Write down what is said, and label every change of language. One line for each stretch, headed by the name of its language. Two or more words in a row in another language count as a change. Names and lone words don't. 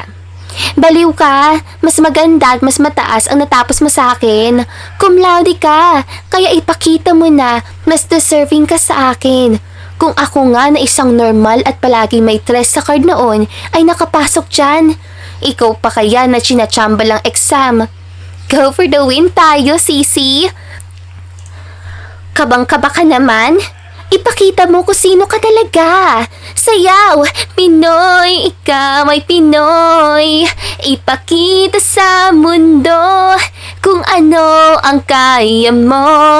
Filipino: Baliw ka, mas maganda at mas mataas ang natapos mo sa akin.
Latin: Cum laude
Filipino: ka, kaya ipakita mo na mas deserving ka sa akin. Kung ako nga na isang normal at palagi may tres sa card noon ay nakapasok dyan. Ikaw pa kaya na chinachamba lang exam.
English: Go for the win
Filipino: tayo, Sisi. Kabang-kaba ka naman. Ipakita mo kung sino ka talaga. Sayaw, Pinoy, ikaw ay Pinoy. Ipakita sa mundo kung ano ang kaya mo.